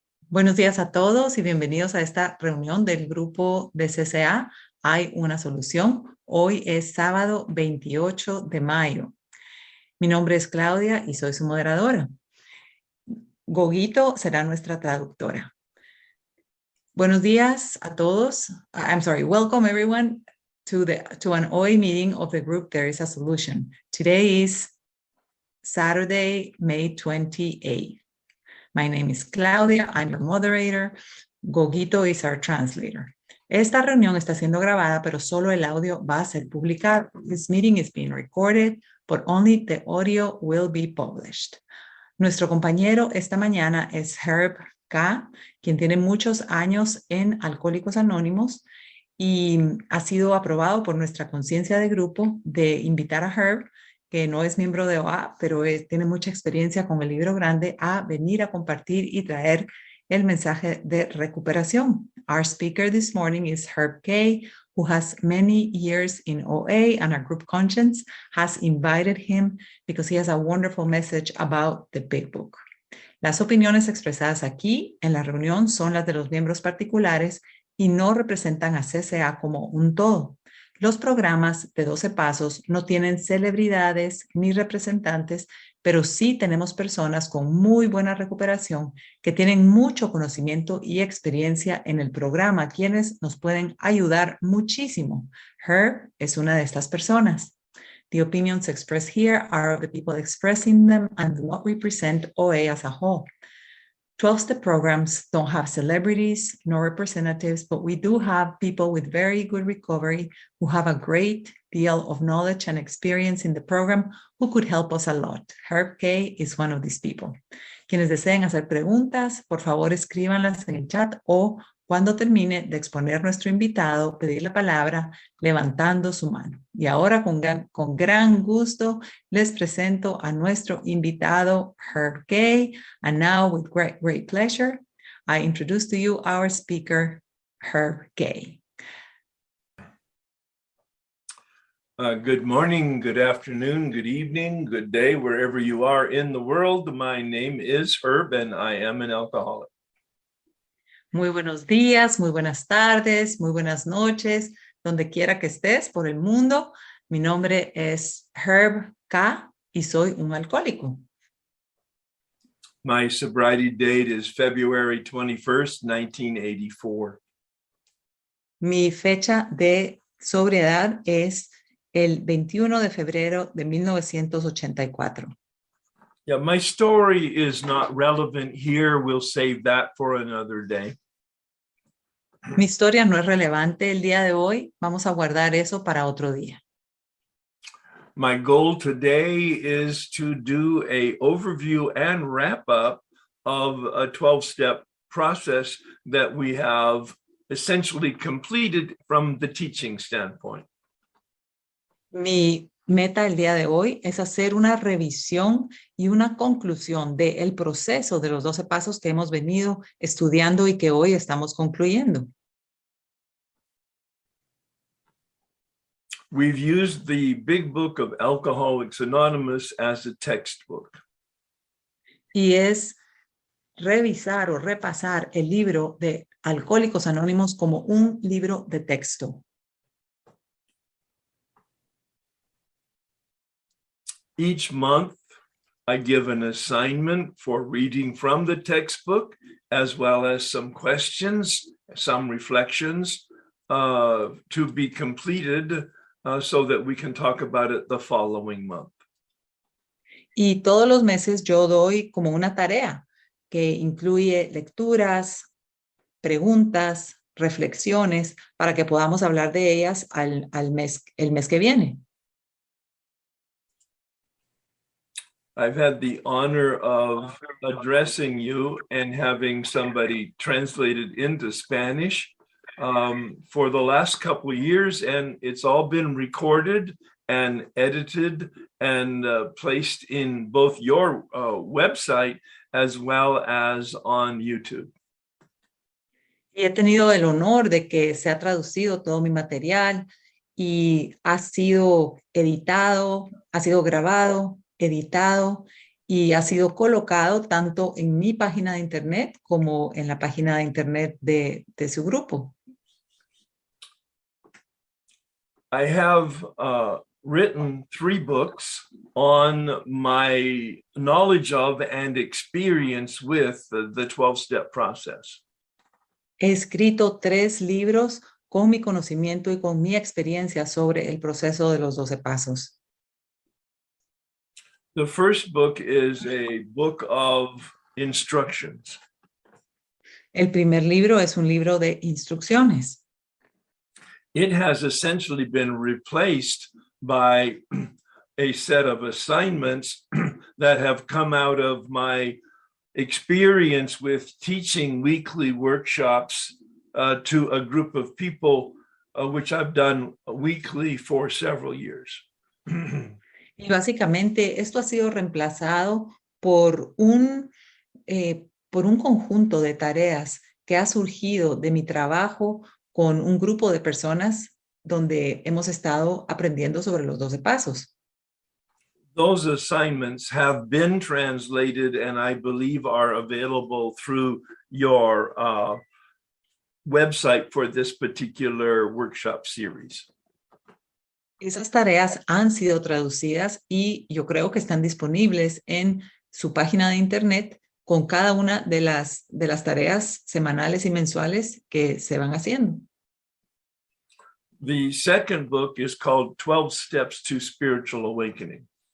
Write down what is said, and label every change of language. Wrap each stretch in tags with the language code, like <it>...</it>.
<es>Buenos días a todos y bienvenidos a esta reunión del grupo de CCA. Hay una solución. Hoy es sábado 28 de mayo. Mi nombre es Claudia y soy su moderadora. Gogito será nuestra traductora. Buenos días a todos.</es> <en>Welcome everyone to an OI meeting of the group There is a Solution. Today is Saturday, May 28th. My name is Claudia, I'm your moderator. Gogito is our translator.</en> <es>Esta reunión está siendo grabada, pero solo el audio va a ser publicado.</es> <en>This meeting is being recorded, but only the audio will be published.</en> <es>Nuestro compañero esta mañana es Herb K., quien tiene muchos años en Alcohólicos Anónimos y ha sido aprobado por nuestra conciencia de grupo de invitar a Herb, que no es miembro de OA, pero tiene mucha experiencia con el libro grande, a venir a compartir y traer el mensaje de recuperación.</es> <en>Our speaker this morning is Herb K., who has many years in OA, and our group conscience has invited him because he has a wonderful message about the Big Book.</en> <es>Las opiniones expresadas aquí en la reunión son las de los miembros particulares y no representan a CCA como un todo. Los programas de 12 Pasos no tienen celebridades ni representantes, pero sí tenemos personas con muy buena recuperación que tienen mucho conocimiento y experiencia en el programa, quienes nos pueden ayudar muchísimo. Herb es una de estas personas.</es> <en>The opinions expressed here are of the people expressing them and do not represent OA as a whole. 12-step programs don't have celebrities nor representatives, but we do have people with very good recovery who have a great deal of knowledge and experience in the program who could help us a lot. Herb K. is one of these people.</en> <es>Quienes deseen hacer preguntas, por favor escríbanlas en el chat o cuando termine de exponer nuestro invitado, pedir la palabra levantando su mano. Y ahora con gran gusto les presento a nuestro invitado Herb K.</es> <en>And now with great pleasure, I introduce to you our speaker, Herb K. Good morning, good afternoon, good evening, good day, wherever you are in the world. My name is Herb and I am an alcoholic.</en> <es>Muy buenos días, muy buenas tardes, muy buenas noches, donde quiera que estés por el mundo. Mi nombre es Herb K. y soy un alcohólico.</es> <en>My sobriety date is February 21st, 1984.</en> <es>Mi fecha de sobriedad es el 21 de febrero de 1984.</es> <en>Yeah, my story is not relevant here. We'll save that for another day.</en> <es>Mi historia no es relevante el día de hoy. Vamos a guardar eso para otro día.</es> <en>My goal today is to do an overview and wrap up of a 12-step process that we have essentially completed from the teaching standpoint.</en> <es>Mi meta el día de hoy es hacer una revisión y una conclusión del proceso de los 12 pasos que hemos venido estudiando y que hoy estamos concluyendo.</es> <en>We've used the Big Book of Alcoholics Anonymous as a textbook.</en> <es>Y es revisar o repasar el libro de Alcohólicos Anónimos como un libro de texto.</es> <en>Each month, I give an assignment for reading from the textbook, as well as some questions, some reflections to be completed so that we can talk about it the following month.</en> <es>Y todos los meses yo doy como una tarea que incluye lecturas, preguntas, reflexiones, para que podamos hablar de ellas el mes que viene.</es> <en>I've had the honor of addressing you and having somebody translated into Spanish for the last couple of years, and it's all been recorded and edited and placed in both your website as well as on YouTube.</en> <es>Y he tenido el honor de que se ha traducido todo mi material y ha sido editado, ha sido grabado, editado y ha sido colocado tanto en mi página de internet como en la página de internet de su grupo.</es> <en>I have written 3 books on my knowledge of and experience with the 12-step process.</en> <es>He escrito 3 libros con mi conocimiento y con mi experiencia sobre el proceso de los 12 pasos.</es> <en>The first book is a book of instructions.</en> <es>El primer libro es un libro de instrucciones.</es> <en>It has essentially been replaced by a set of assignments that have come out of my experience with teaching weekly workshops to a group of people, which I've done weekly for several years.</en> <es>Y básicamente esto ha sido reemplazado por un conjunto de tareas que ha surgido de mi trabajo con un grupo de personas donde hemos estado aprendiendo sobre los 12 pasos.</es> <en>Those assignments have been translated and I believe are available through your website for this particular workshop series.</en> <es>Esas tareas han sido traducidas y yo creo que están disponibles en su página de internet con cada una de las tareas semanales y mensuales que se van haciendo.</es> <en>The second book is called 12 Steps to Spiritual Awakening.</en>